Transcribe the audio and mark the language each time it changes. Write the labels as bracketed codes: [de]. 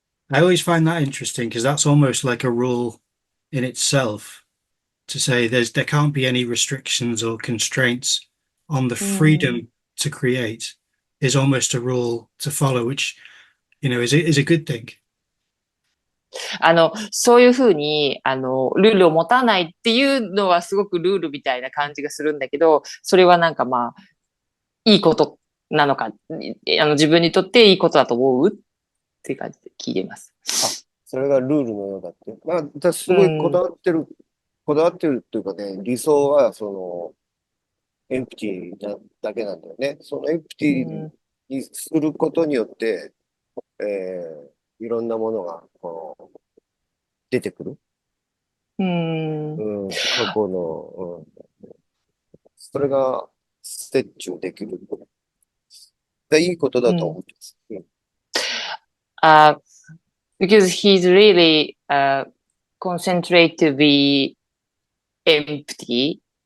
[en] I always find that interesting because that's almost like a rule in itself to say there can't be any restrictions or constraints on the freedom to create is almost a rule to follow, which, is a good thing. [ja] そういうふうに、ルールを持たないっていうのはすごくルールみたいな感じがするんだけど、それはなんかいいことなのか、自分にとっていいことだと思うっていう感じで聞いています。それがルールのようだって。私すごいこだわってるっていうかね、理想はエンプティだけなんだよね。そのエンプティにすることによって、いろんなものが出てくる。過去の、それがステッチをできる。いいことだと思ってます。 [en] Because he's really concentrate to be empty.